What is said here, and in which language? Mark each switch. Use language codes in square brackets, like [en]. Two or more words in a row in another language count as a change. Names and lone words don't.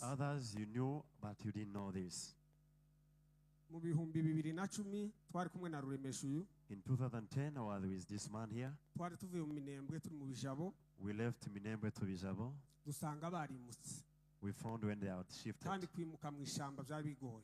[en] Others you knew, but you didn't know this. [rn] Mu bihumbi 2010 twari kumwe na Ruremesha uyu. [en] In 2010, I was with this man here. [rn] Twari tuvuye mu Minembwe turi mu Bijabo. [en] We left Minembwe to Bijabo. [rn] Dusanga barimutse. [en] We found when they had shifted. [rn] Kandi kwimuka mu ishamba byari bigoye.